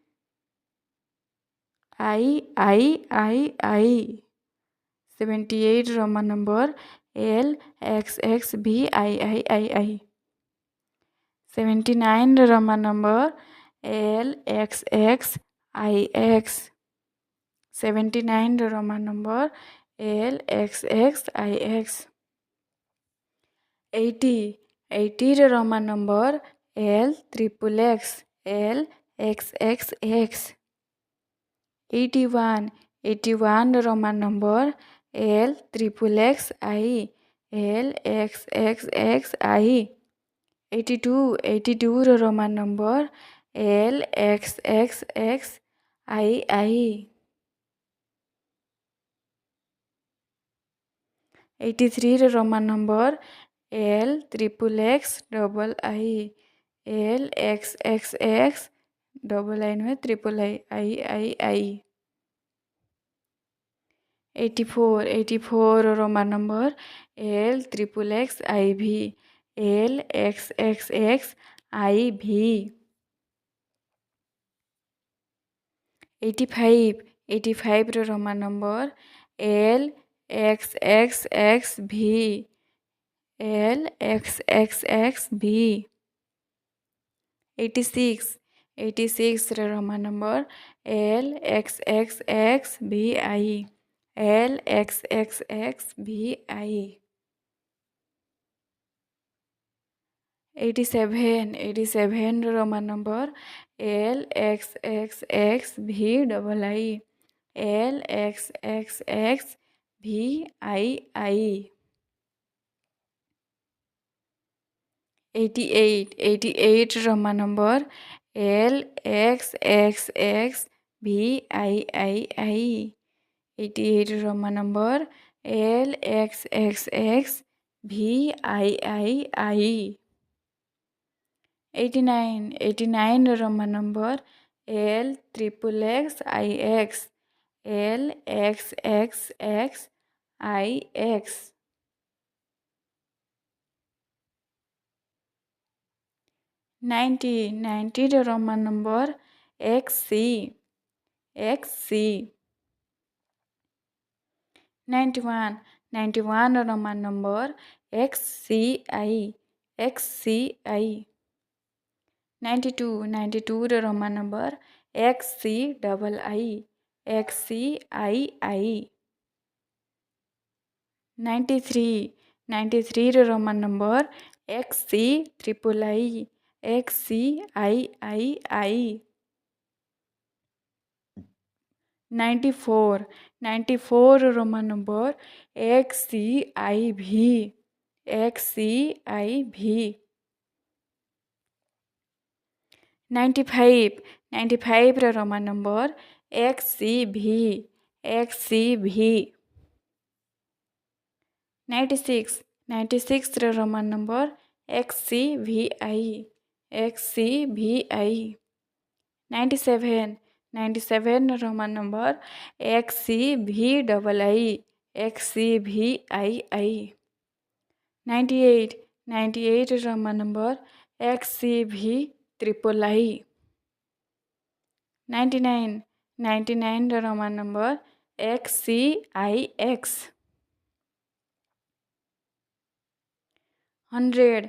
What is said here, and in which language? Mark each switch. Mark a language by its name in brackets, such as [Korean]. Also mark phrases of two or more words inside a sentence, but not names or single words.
[English] 78 Roman number, LXXVIII. 79 Roman number, LXXIX. 79 Roman number, L X X I X. [Odia] 80. 80 ର [English] Roman number [Odia] L triple X L X X X. 81. 81 ର [English] Roman number [Odia] L triple X I L X X X I. 82. 82 ର [English] Roman number [Odia] L X X X I I. 83 ର [English] Roman number [Odia] L triple X double I L X X X double I नुहे triple I I I I. 84. 84 ର [English] Roman number [Odia] L triple X I V L X X X I V. 85. 85 ର [English] Roman number [Odia] L X X X V L X X X V. 86. 86 ର [English] Roman number [Odia] L X X X V I L X X X V I. 87. 87 ର [English] Roman number [Odia] L X X X V double I L X X X V I I. 88. 88 ର [English] Roman number [Odia] L X X X V I I I. 88 ର [English] Roman number [Odia] L X X X V I I I. 89. 89 ର [English] Roman number [Odia] L triple X I X L X X X I X. 90. 90 ର [English] Roman number [Odia] X C X C. 91. 91 ର [English] Roman number [Odia] X C I X C I. 92. 92 ର [English] Roman number [Odia] X C double I X C I I. 93. 93 ର [English] Roman number [Odia] X C triple I X C I I I. 94. 94 ର [English] Roman number [Odia] X C I V X C I V. 95. 95 ର [English] Roman number [Odia] X C V X C V. 96. 96 ର [English] Roman number [Odia] X C V I X C V I. 97. 97 ର [English] Roman number [Odia] X C V double I X C V I I. 98. 98 ର [English] Roman number [Odia] X C V triple I. 99. 99 ର [English] Roman number [Odia] X C I X. 100.